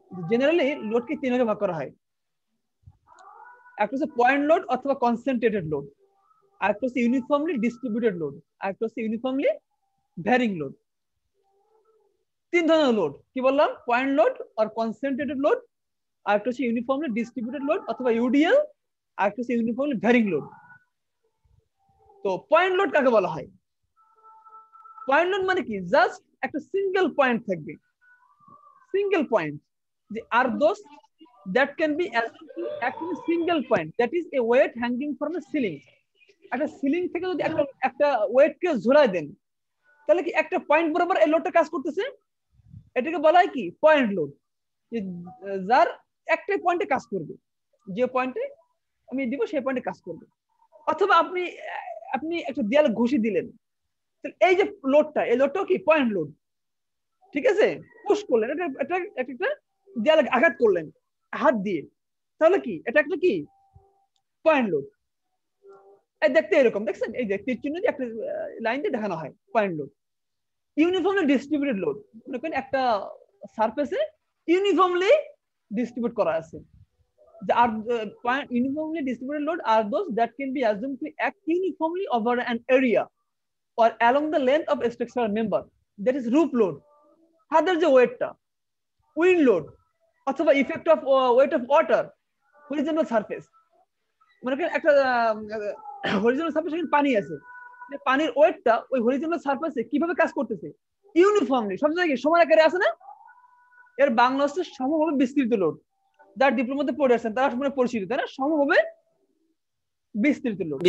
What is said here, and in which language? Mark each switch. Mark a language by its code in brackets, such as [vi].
[bn] Generally লোডকে তিন ভাগে ভাগ করা হয়। একটা হচ্ছে পয়েন্ট লোড অথবা কনসেন্ট্রেটেড লোড, আর একটা হচ্ছে ইউনিফর্মলি ডিস্ট্রিবিউটেড লোড, আর একটা হচ্ছে ইউনিফর্মলি ভ্যারিং লোড। তিন ধরনের লোড কি বললাম, পয়েন্ট লোড আর কনসেন্ট্রেটেড লোড, আর একটা হচ্ছে ইউনিফর্মলি ডিস্ট্রিবিউটেড লোড অথবা ইউডিএল, আর একটা হচ্ছে ইউনিফর্মলি ভ্যারিং লোড। তো পয়েন্ট লোড কাকে বলা হয়? পয়েন্ট লোড মানে কি, জাস্ট একটা সিঙ্গেল পয়েন্ট থাকবে, সিঙ্গেল পয়েন্ট, যে আর দোস [en] that can be assumed to act in a single point, that is a weight hanging from a ceiling. [bn] একটা সিলিং থেকে যদি একটা ওয়েট কে ঝোলায় দেন, তাহলে কি একটা পয়েন্ট বরাবর এই লোডটা কাজ করতেছে, এটাকে বলা হয় কি পয়েন্ট লোড। যার একটা পয়েন্টে কাজ করবে, যে পয়েন্টে আমি দিব সেই পয়েন্টে কাজ করবে। অথবা আপনি আপনি একটা দেয়ালে ঘুষি দিলেন, এই যে লোডটা, এই লোডটাও কি পয়েন্ট লোড। ঠিক আছে, পুশ করলেন, এটা একটা দেয়ালে আঘাত করলেন হাত দিয়ে, তাহলে কি এটা একটা কি পয়েন্ট লোড। এই দেখতে এরকম, দেখছেন এই যে তীর চিহ্ন দিয়ে একটা লাইন দিয়ে দেখানো হয় point load. Uniformly distributed load, মনে করেন একটা সারফেসে ইউনিফর্মলি ডিস্ট্রিবিউট করা আছে। [en] The uniformly distributed load are those that can be assumed to act uniformly over an area or along the length of a structural member. That is roof load. Other the weight, wind load, অথবা effect of weight of water, horizontal surface. [bn] মনে করেন একটা horizontal surface, পানি আছে, পানির ওয়েটটা ওই horizontal সারফেসে কিভাবে কাজ করতেছে, ইউনিফর্মলি সব জায়গায় সমান আকারে আছে না, এর বাংলা হচ্ছে সমভাবে বিস্তৃত লোড। যার ডিপ্লোমাতে পড়ে আসছেন তারা সম্পূর্ণ পরিচিত, তাই না, সমভাবে বিস্তৃত লোড।